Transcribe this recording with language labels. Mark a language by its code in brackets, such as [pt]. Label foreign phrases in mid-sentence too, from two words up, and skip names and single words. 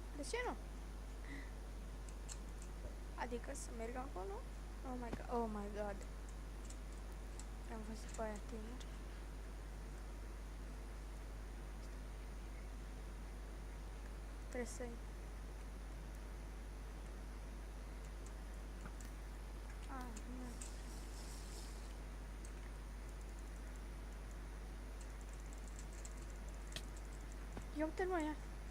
[ro] ce nu? Adică să merg acolo? [en] Oh my god, oh my god. [ro] Am văzut pe aia tineri. Trebuie să-i... Ah, nu. Ia uite-l mă, ia.